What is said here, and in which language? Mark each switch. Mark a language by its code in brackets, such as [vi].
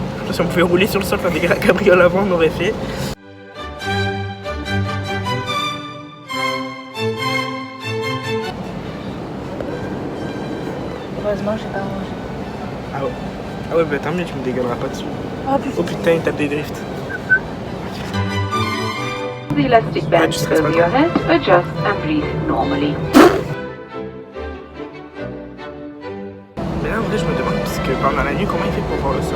[fr] Si on pouvait rouler sur le sol faire des cabrioles avant on aurait fait. Heureusement j'ai pas mangé. Ah ouais. Ah ouais, bah tant mieux, tu me dégueuleras pas dessus. Oh putain, il tape des drifts. [en] The elastic band over your head, adjust and breathe normally. [fr] Mais là, en vrai, je me demande, parce que pendant la nuit, comment il fait pour voir le sol?